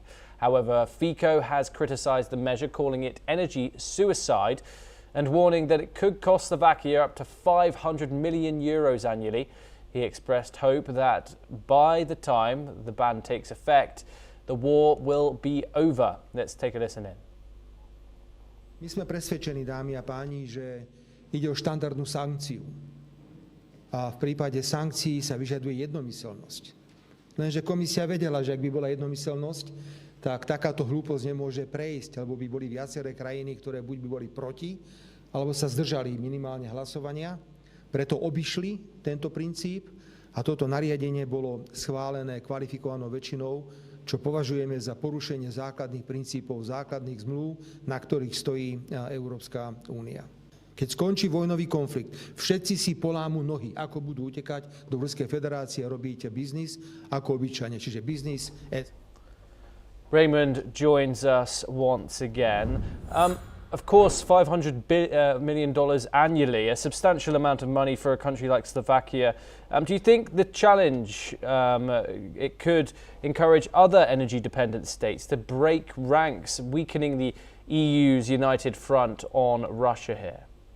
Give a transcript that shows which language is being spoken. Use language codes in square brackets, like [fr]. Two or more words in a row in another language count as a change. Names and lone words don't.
[en] However, Fico has criticised the measure, calling it energy suicide and warning that it could cost Slovakia up to €500 million annually. He expressed hope that by the time the ban takes effect, the war will be over. Let's take a listen in. [sk] My sme presvedčení, dámy a páni, že ide o štandardnú sankciu. A v prípade sankcií sa vyžaduje jednomyseľnosť. Lenže komisia vedela, že ak by bola jednomyseľnosť, tak takáto hlúposť nemôže prejsť, alebo by boli viaceré krajiny, ktoré buď by boli proti, alebo sa zdržali minimálne hlasovania. Preto obišli tento princíp a toto nariadenie bolo schválené kvalifikovanou väčšinou, čo považujeme za porušenie základných princípov, základných zmluv, na ktorých stojí Európska únia. Keď skončí vojnový konflikt, všetci si polámu nohy, ako budú utekať do Ruskej federácie a robiť biznis ako obyčajne, čiže biznis. [en] Raymond joins us once again. Of course, $500 million annually, a substantial amount of money for a country like Slovakia. Do you think the challenge, it could encourage other energy-dependent states to break ranks, weakening the EU's united front on Russia here?